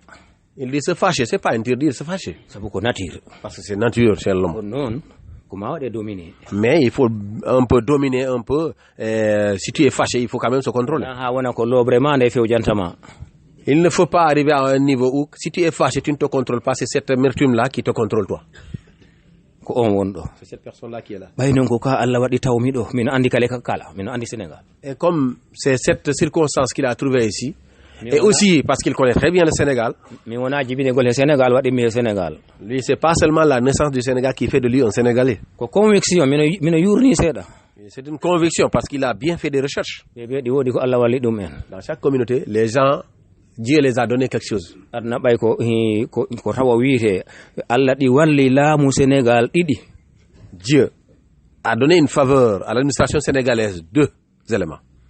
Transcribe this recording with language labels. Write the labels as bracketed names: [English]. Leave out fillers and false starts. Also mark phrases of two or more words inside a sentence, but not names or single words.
[French] Il dit se fâcher, c'est pas interdire se fâcher. [Fula] sabu ko nature. [French] Parce que c'est nature chez l'homme. [Fula] on noon ko ma waɗe dominer. [French] Mais il faut un peu dominer un peu. Si tu es fâché, il faut quand même se contrôler. [Fula] ha wona ko loobre ma nde fewjantama. [French] Il ne faut pas arriver à un niveau où si tu es fâché, tu ne te contrôles pas. C'est cette amertume-là qui te contrôle toi. [Fula] ko on wonɗo. [French] C'est cette personne-là qui est là. [Fula] ɓay noon ko ka Allah waɗi tawmiɗo mino andi kale kala mino andi Sénégal. [French] Et comme c'est cette circonstance qu'il a trouvée ici, et aussi parce qu'il connaît très bien le Sénégal, [Fula] mi wona jibinegol he Sénégal waɗimi he Sénégal. [French] lui c'est pas seulement la naissance du Sénégal qui fait de lui un Sénégalais. [Fula] ko conviction mino yurni seeɗa. [French] C'est une conviction parce qu'il a bien fait des recherches. Dans chaque communauté, les gens, Dieu les a donné quelque chose. Dieu a donné une faveur à l'administration sénégalaise, 2 éléments.